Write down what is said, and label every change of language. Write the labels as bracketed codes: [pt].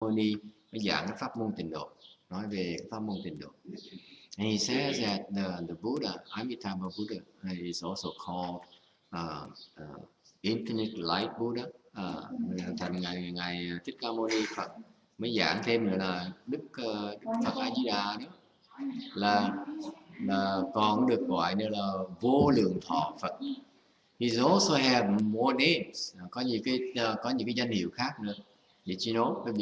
[vi] Moni mới giảng cái pháp môn tịnh độ, nói về cái pháp môn tịnh độ. [en] And he says that the Buddha, Amitabha Buddha, is also called Infinite Light Buddha. [vi] Thành ngài Thích Ca Mâu Ni Phật mới giảng thêm nữa là Đức Phật A Di Đà đó là còn được gọi nữa là vô lượng thọ Phật. [en] He also have more names. [vi] Có những cái danh hiệu khác nữa. [en] Did you know?